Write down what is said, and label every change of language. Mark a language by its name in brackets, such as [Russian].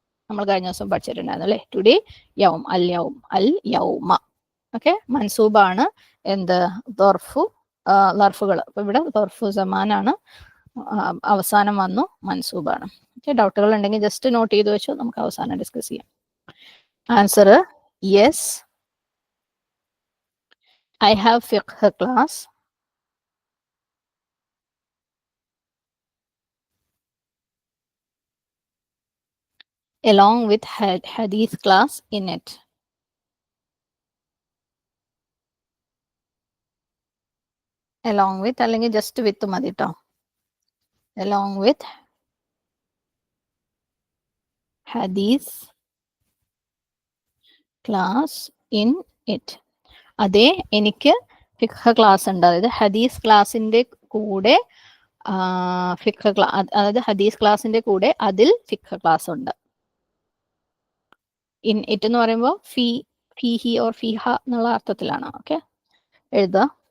[Malayalam] നമ്മൾ കഴിഞ്ഞ ദിവസം പഠിച്ചിട്ടുണ്ടായിരുന്നു അല്ലെ, ടുഡേ [Arabic] യൗം, അൽ യൗം, അൽ യൗമ. [Malayalam] ഓക്കെ, മൻസൂബാണ്. എന്ത്, ദർഫു ലർഫുകൾ. അപ്പൊ ഇവിടെ ദർഫു സമാനാണ്, അവസാനം വന്നു, മൻസൂബാണ്. ഓക്കെ, ഡൗട്ടുകൾ ഉണ്ടെങ്കിൽ ജസ്റ്റ് നോട്ട് ചെയ്ത് വെച്ചോ, നമുക്ക് അവസാനം ഡിസ്കസ് ചെയ്യാം. [English] Answer yes, I have fiqh class. Along with hadith class in it. Along with [Malayalam] അല്ലെങ്കിൽ [English] just with [Malayalam] മതി ട്ടോ. [English] Along with hadith class in it. [Malayalam] അതെ, എനിക്ക് ഫിഖ് ക്ലാസ് ഉണ്ട്. അതായത് ഹദീസ് ക്ലാസിന്റെ കൂടെ ഫിഖ് ക്ലാസ്, അതായത് ഹദീസ് ക്ലാസിന്റെ കൂടെ അതിൽ ഫിഖ് ക്ലാസ് ഉണ്ട്. ഇൻ ഇറ്റ് എന്ന് പറയുമ്പോൾ ഫീഹി ഓർ ഫീഹ എന്നുള്ള അർത്ഥത്തിലാണ്. ഓക്കെ, എഴുതുക.